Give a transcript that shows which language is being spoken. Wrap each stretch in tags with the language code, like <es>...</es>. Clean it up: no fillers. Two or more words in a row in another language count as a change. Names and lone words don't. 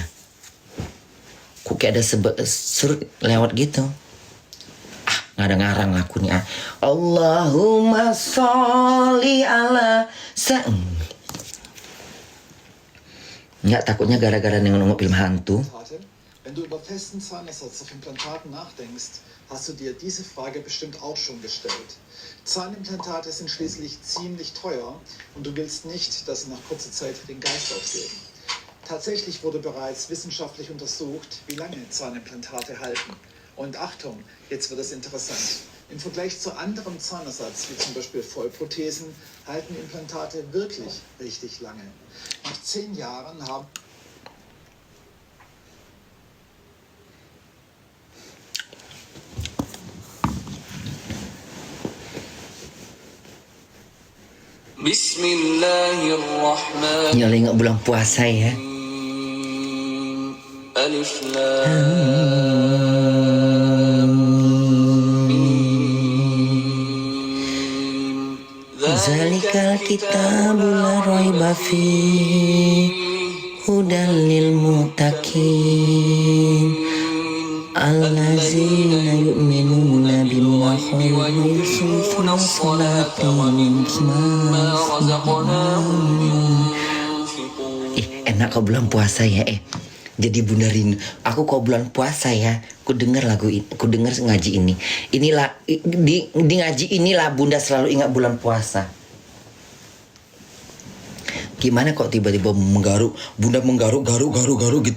<id>Kok kayak ada serut lewat gitu. Nggak ada ngarang aku nih.</id> <ar>اللهم صل على</ar> <id>Nggak, takutnya gara-gara nengok film hantu.</id> <de>Wenn du über festen Zahnersatzimplantaten nachdenkst, hast du dir diese Frage bestimmt auch schon gestellt. Zahnimplantate sind schließlich ziemlich teuer und du willst nicht, dass sie nach kurzer Zeit den Geist aufgeben. Tatsächlich wurde bereits wissenschaftlich untersucht, wie lange Zahnimplantate halten. Und Achtung, jetzt wird es interessant. Im Vergleich zu anderem Zahnersatz, wie zum Beispiel Vollprothesen, halten Implantate wirklich richtig lange. Nach 10 Jahren haben...</de> <ar>بسم الله الرحمن الرحيم.</ar> <id>Ya, ingat bulan puasa ya.</id> <ar>ألف لام ميم. ذلك الكتاب لا ريب فيه هدى للمتقين الذين يؤمنون بالله ويقيمون الصلاة ومما رزقناهم.</ar> <id>Enak kau bulan puasa ya. Jadi Bunda rindu. Aku kau bulan puasa ya, ku dengar lagu ini, ku dengar ngaji ini. Inilah di ngaji inilah Bunda selalu ingat bulan puasa. Gimana kok tiba-tiba menggaruk, Bunda menggaruk gitu.</id>